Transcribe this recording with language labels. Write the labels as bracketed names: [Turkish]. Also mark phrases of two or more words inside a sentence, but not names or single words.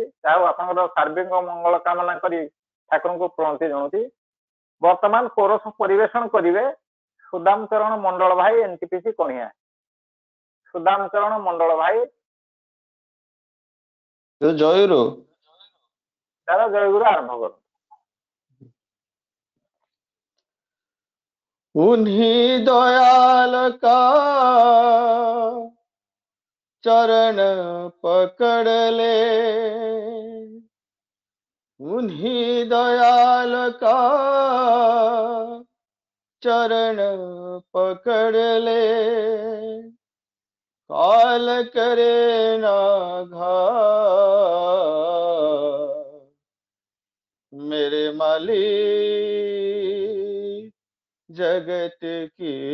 [Odia] ଯାହା ଆପଣଙ୍କର ସାର୍ବିକ ମଙ୍ଗଳ କାମନା କରି ଠାକୁରଙ୍କୁ ପ୍ରଣତି ଜଣାଉଛି। ବର୍ତ୍ତମାନ କୋରସ ପରିବେଷଣ କରିବେ ସୁଦାମ ଚରଣ ମଣ୍ଡଳ ଭାଇ ଏନଟିପିସି କଣିଆ। ସୁଦାମ ଚରଣ ମଣ୍ଡଳ ଭାଇ ଜୟଗୁରୁ ତାର ଜୟଗୁରୁ ଆରମ୍ଭ କରୁ। [Hindi] उन्हीं दयाल का चरण पकड़ ले उन्हीं दयाल का चरण पकड़ ले काल करे ना घात मेरे मालिक जगत की